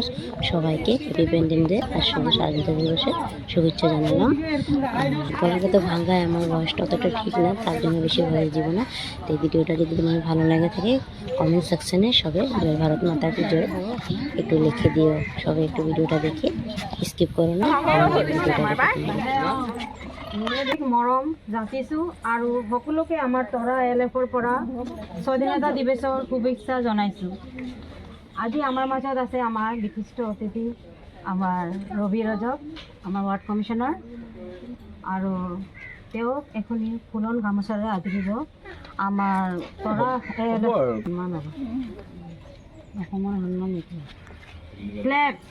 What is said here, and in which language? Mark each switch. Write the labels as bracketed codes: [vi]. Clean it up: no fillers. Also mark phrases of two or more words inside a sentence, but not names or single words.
[bn] সবাইকে [en] happy independence day [bn] আর শুভ স্বাধীনতা দিবসের শুভেচ্ছা জানালাম। গলাটা তো ভাঙায়, আমার বয়সটা অতটা ঠিক না, তার জন্য বেশি ভয়েস দিব না। তো এই ভিডিওটা যদি তোমার ভালো লাগে থাকে, [en] comment section [bn] সবে [hi] जय भारत माता की जय [bn] একটু লিখে দিও। সবাই একটু ভিডিওটা দেখে স্কিপ করো না, ভিডিওটা [as] মৰম যাচিছোঁ আৰু সকলোকে আমাৰ তৰা LF-ৰ পৰা স্বাধীনতা দিৱসৰ শুভেচ্ছা জনাইছোঁ। আজি আমাৰ মাজত আছে আমাৰ বিশিষ্ট অতিথি আমাৰ ৰবি ৰজক, আমাৰ ৱাৰ্ড কমিশ্যনাৰ, আৰু তেওঁক এখনি ফুলন গামোচাৰে আদৰি দিব আমাৰ তৰা অসমৰ সন্মান ক্লেপ।